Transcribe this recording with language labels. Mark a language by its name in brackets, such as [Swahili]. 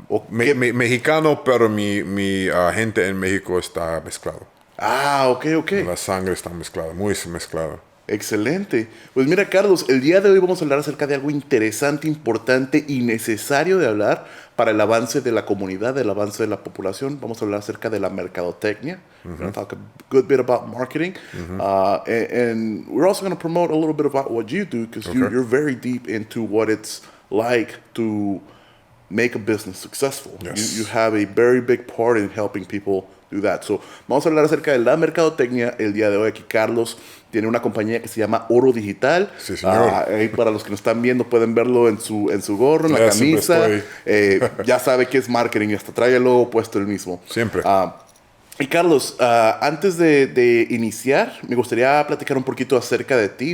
[Spanish] Mexicano, pero mi gente en México está mezclado. Ok. La sangre está mezclada, muy mezclada. Excelente. Pues mira, Carlos, el día de hoy vamos a hablar acerca de algo interesante, importante y necesario de hablar para el avance de la comunidad, el avance de la población. Vamos a hablar acerca de la mercadotecnia. [English] We're going to talk a good bit about marketing. And we're also going to promote a little bit about what you do, because you're very deep into what it's like to make a business successful. Yes. You have a very big part in helping people do that. [Spanish] So, vamos a hablar acerca de la mercadotecnia el día de hoy. Aquí Carlos tiene una compañía que se llama Oro Digital. Sí, señor. Ahí para los que nos están viendo pueden verlo en su gorro, en la camisa. Ya sabe que es marketing, hasta trae el logo puesto el mismo. Siempre. Y Carlos, antes de iniciar, me gustaría platicar un poquito acerca de ti.